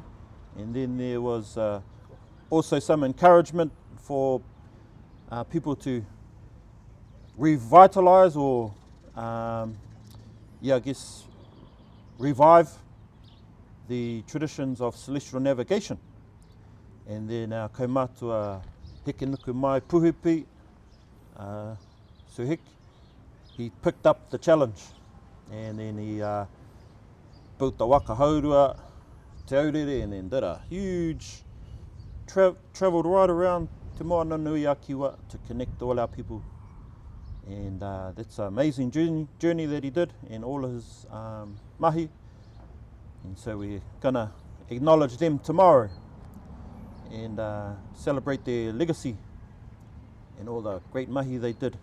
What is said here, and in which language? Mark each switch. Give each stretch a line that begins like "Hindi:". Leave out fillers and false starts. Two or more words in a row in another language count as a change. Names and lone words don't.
English: And then there was also some encouragement for people to revitalise or revive the traditions of celestial navigation. And then our kaumātua heke nuku mai puhipi, Suhik, he picked up the challenge, and then he built the
Māori: Waka haurua,
English: te aurere, and then did a huge, travelled right around Te Moana Nui a Kiwa to connect all our people. And that's an amazing journey that he did, and all of his mahi. And so we're going to acknowledge them tomorrow and celebrate their legacy and all the great mahi they did.